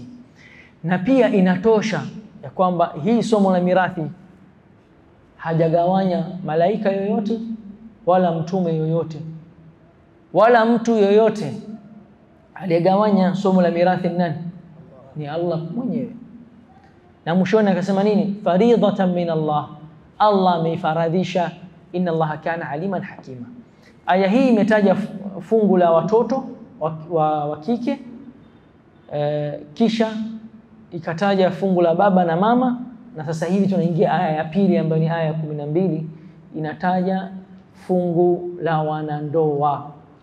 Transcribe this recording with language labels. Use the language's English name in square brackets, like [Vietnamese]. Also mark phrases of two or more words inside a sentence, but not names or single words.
[Swahili] Na pia inatosha ya kwamba hii somo la mirathi hajagawanya malaika yoyote wala mtume yoyote wala mtu yoyote. Aliyegawanya somo la mirathi nani? Ni Allah mwenyewe. Na mwishoni akasema nini? [Arabic] فريضة من الله, [Swahili] Allah ameifaradhisha, [Arabic] إن الله كان عليما حكيما. [Swahili] Aya hii imetaja fungu la watoto wa kike, kisha ikataja fungu la baba na mama, na sasa hivi tunaingia aya ya pili ambayo ni aya ya 12, inataja fungu la wanandoa.